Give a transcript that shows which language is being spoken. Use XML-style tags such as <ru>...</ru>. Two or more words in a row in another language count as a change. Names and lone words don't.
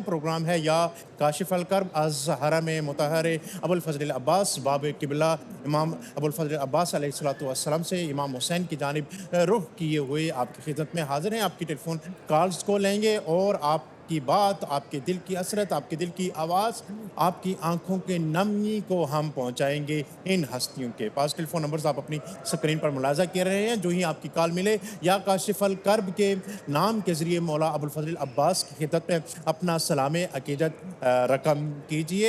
<ur>پروگرام ہے یا کاشف الکرب از حرم مطہر ابوالفضل العباس باب قبلہ امام ابوالفضل العباس علیہ السلام سے امام حسین کی جانب رخ کیے ہوئے آپ کی خدمت میں حاضر ہیں. آپ کی ٹیلی فون کالز کو لیں گے اور آپ کی بات، آپ کے دل کی حسرت، آپ کے دل کی آواز، آپ کی آنکھوں کے نمی کو ہم پہنچائیں گے ان ہستیوں کے پاس. ٹیلی فون نمبرز آپ اپنی سکرین پر ملاحظہ کر رہے ہیں. جو ہی آپ کی کال ملے یا کاشف الکرب کے نام کے ذریعے مولا ابوالفضل العباس کی خدمت میں اپنا سلام عقیدت رقم کیجئے.</ur>